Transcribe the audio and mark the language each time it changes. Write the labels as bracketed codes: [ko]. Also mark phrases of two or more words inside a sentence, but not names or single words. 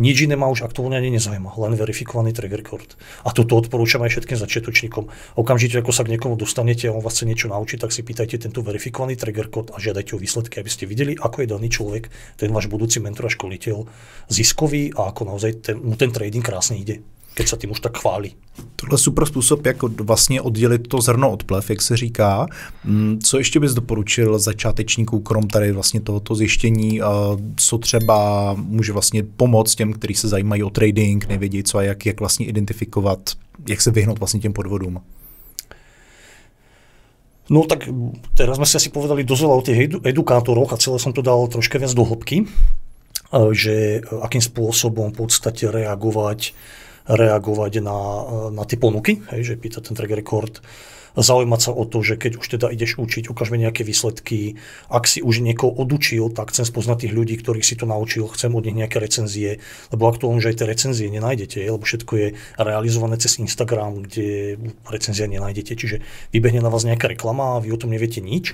[sk] Nič iné ma už aktuálne ani nezaujíma, len verifikovaný [en] track record. [sk] A toto odporúčam aj všetkým začiatočníkom. Okamžite, ako sa k niekomu dostanete a on vás chce niečo naučiť, tak si pýtajte tento verifikovaný [en] track record [sk] a žiadajte o výsledky, aby ste videli, ako je daný človek, ten váš budúci mentor a školiteľ, ziskový a ako naozaj mu ten trading krásne ide, keď sa tým už tak chválí. [cs] Tohle je super způsob, jak vlastně oddělit to zrno od plev, jak se říká. Co ještě bys doporučil začátečníků, krom tady vlastně tohoto zjištění, co třeba může vlastně pomoct těm, kteří se zajímají o trading, nevědí co a jak vlastně identifikovat, jak se vyhnout vlastně těm podvodům? [sk] No tak teraz sme si asi povedali dosť veľa o tých edukátoroch a celé som to dal troška viac do hĺbky, že akým spôsobom v podstate reagovať na tie ponuky, hej, že pýta ten [en] track record, [sk] zaujímať sa o to, že keď už teda ideš učiť, ukáž mi nejaké výsledky, ak si už niekoho odučil, tak chcem spoznať tých ľudí, ktorých si to naučil, chcem od nich nejaké recenzie, lebo aktuálne už aj tie recenzie nenájdete, lebo všetko je realizované cez Instagram, kde recenzie nenájdete, čiže vybehne na vás nejaká reklama a vy o tom neviete nič.